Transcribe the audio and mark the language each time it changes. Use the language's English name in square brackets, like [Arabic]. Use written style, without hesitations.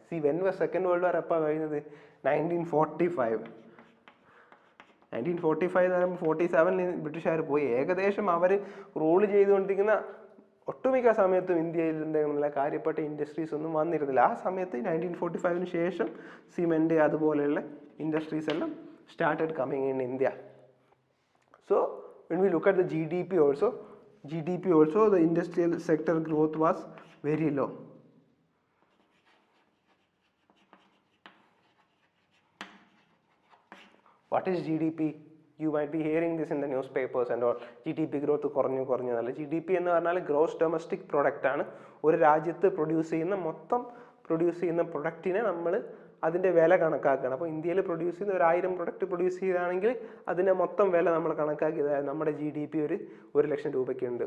[English] when was second world war [Malayalam] എപ്പോൾ കഴിയുന്നത്, 1945 എന്ന് പറയുമ്പോൾ 47 ബ്രിട്ടീഷുകാർ പോയി. ഏകദേശം അവർ റൂൾ ചെയ്തുകൊണ്ടിരിക്കുന്ന ഒട്ടുമിക്ക സമയത്തും ഇന്ത്യയിൽ എന്തെങ്കിലും കാര്യപ്പെട്ട ഇൻഡസ്ട്രീസ് ഒന്നും വന്നിരുന്നില്ല. ആ സമയത്ത് 1945 ശേഷം സിമെൻറ്റ് അതുപോലെയുള്ള ഇൻഡസ്ട്രീസ് എല്ലാം [English] Started coming in India. So when we look at the GDP also, the industrial sector growth was very low. What is GDP? You might be hearing this in the newspapers and all. [Malayalam] GDP growth കുറഞ്ഞു എന്നല്ല. GDP എന്ന് പറഞ്ഞാൽ gross domestic product ആണ്. ഒരു രാജ്യത്ത് produce ചെയ്യുന്ന പ്രൊഡക്റ്റിനെ നമ്മൾ അതിൻ്റെ വില കണക്കാക്കുകയാണ്. അപ്പോൾ ഇന്ത്യയിൽ പ്രൊഡ്യൂസ് ചെയ്യുന്ന 1000 പ്രൊഡക്റ്റ് പ്രൊഡ്യൂസ് ചെയ്താണെങ്കിൽ അതിൻ്റെ മൊത്തം വില നമ്മൾ കണക്കാക്കിയത് നമ്മുടെ GDP ഒരു 1,00,000 രൂപയ്ക്കുണ്ട്.